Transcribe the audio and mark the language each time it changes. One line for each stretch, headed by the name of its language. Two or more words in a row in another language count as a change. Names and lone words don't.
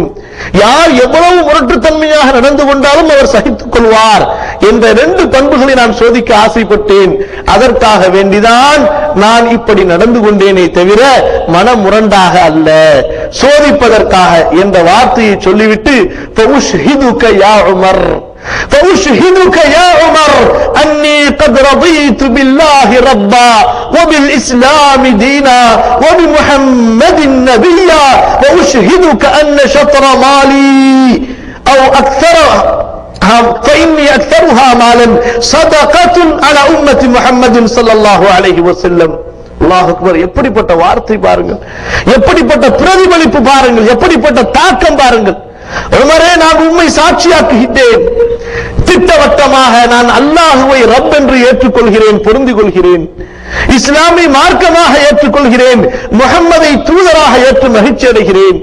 Tamil: யார் எவ்வளவு முரட்டுத்தன்மையாக நடந்து கொண்டாலும் அவர் சகித்துக் கொள்வார் என்ற 2 பண்புகளை நான் சோதிக்க ஆசைப்பட்டேன். அதற்காக வேண்டிதான் நான் இப்படி நடந்து கொண்டேனே தவிர மனமுரண்டாக அல்ல, சோதிப்பதற்காக என்ற வார்த்தையை சொல்லிவிட்டு
Arabic: فأشهدك يا عمر, فأشهدك يا عمر أني قد رضيت بالله ربا وبالإسلام دينا وبمحمد نبيا وأشهدك أن شطر مالي أو أكثر فإني أكثرها مالا صدقة على أمة محمد صلى الله عليه وسلم. الله أكبر.
Tamil: எப்படிப்பட்ட வார்த்தை பாருங்கள், எப்படிப்பட்ட பிரதிபலிப்பு பாருங்கள், எப்படிப்பட்ட தாக்கம் பாருங்கள். உமரே, நான் உம்மை சாட்சியாக்குகின்றேன், திட்டவட்டமாக நான் அல்லாஹுவை ரப் என்று ஏற்றுக்கொள்கிறேன், பொருந்திக் கொள்கிறேன், இஸ்லாமை மார்க்கமாக ஏற்றுக்கொள்கிறேன், முஹம்மதை தூதராக ஏற்று மகிழ்ச்சி அடைகிறேன்.